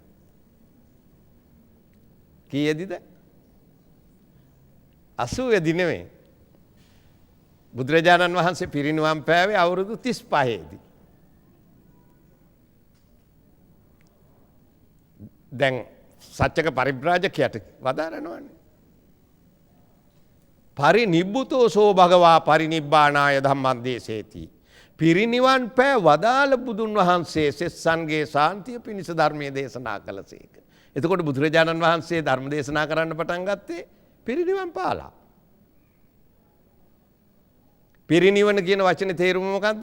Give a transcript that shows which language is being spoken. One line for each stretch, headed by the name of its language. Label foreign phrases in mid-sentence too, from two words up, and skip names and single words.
Sinhala: කීයේදීද? 80 දී නෙමෙයි. බුදුරජාණන් වහන්සේ පිරිනිවන් පෑවේ අවුරුදු 35 දී. දැන් සච්චක පරිබ්‍රාජකයාට වදාරනවානේ.
Pali: පරිනිබ්බුතෝසෝ භගවා පරිනිබ්බානාය ධම්මං දේශේති.
Sinhala: පිරිනිවන් පෑ වදාළ බුදුන් වහන්සේ සෙස්සන්ගේ ශාන්තිය පිණිස ධර්මයේ දේශනා කළසේක. එතකොට බුදුරජාණන් වහන්සේ ධර්ම දේශනා කරන්න පටන් ගත්තේ පිරිනිවන් පාලා. පිරිනිවන කියන වචනේ තේරුම මොකද්ද?